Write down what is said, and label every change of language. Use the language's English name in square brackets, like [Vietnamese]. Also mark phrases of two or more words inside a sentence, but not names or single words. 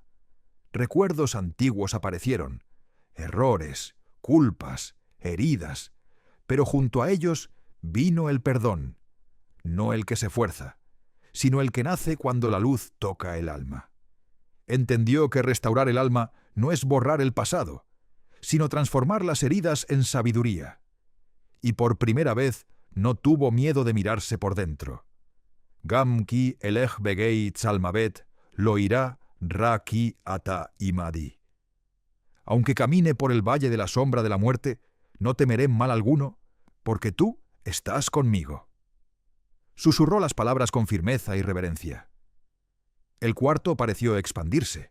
[Spanish] Recuerdos antiguos aparecieron, errores, culpas, heridas, pero junto a ellos vino el perdón, no el que se fuerza, sino el que nace cuando la luz toca el alma. Entendió que restaurar el alma no es borrar el pasado, sino transformar las heridas en sabiduría. Y por primera vez no tuvo miedo de mirarse por dentro. [Hebrew] גם כי אלך בגיא צלמות, לא אירא רע כי אתה עמדי. [Spanish] Aunque camine por el valle de la sombra de la muerte, no temeré mal alguno, porque tú estás conmigo. Susurró las palabras con firmeza y reverencia. El cuarto pareció expandirse.